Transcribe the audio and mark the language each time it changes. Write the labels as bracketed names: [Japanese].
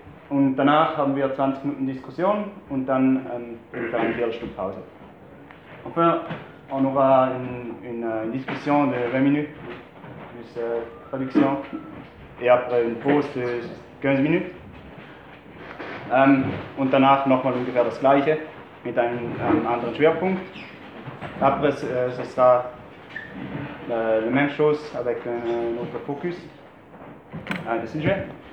[German] Und danach haben wir 20 Minuten Diskussion und dann eine Viertelstunde Pause. [French] Enfin, on aura une discussion de [German] 20 Minuten [French] plus traduction et après une pause de [German] 15 Minuten. Und danach nochmal ungefähr das Gleiche mit einem anderen Schwerpunkt. [French] Après, ce sera la même chose avec un autre Fokus, [German] ein Sujet.